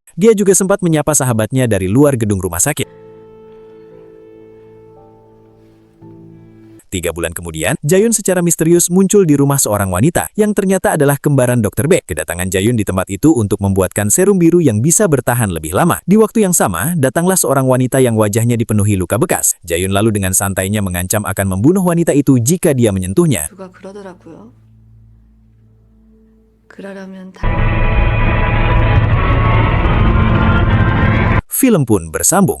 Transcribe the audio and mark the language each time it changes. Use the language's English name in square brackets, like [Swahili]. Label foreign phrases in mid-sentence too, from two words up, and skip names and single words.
[Indonesian] Dia juga sempat menyapa sahabatnya dari luar gedung rumah sakit. 3 bulan kemudian, Jayun secara misterius muncul di rumah seorang wanita yang ternyata adalah kembaran Dr. B. Kedatangan Jayun di tempat itu untuk membuatkan serum biru yang bisa bertahan lebih lama. Di waktu yang sama, datanglah seorang wanita yang wajahnya dipenuhi luka bekas. Jayun lalu dengan santainya mengancam akan membunuh wanita itu jika dia menyentuhnya. [Korean] 누가 그러더라고요. 그러려면 [Indonesian] Film pun bersambung.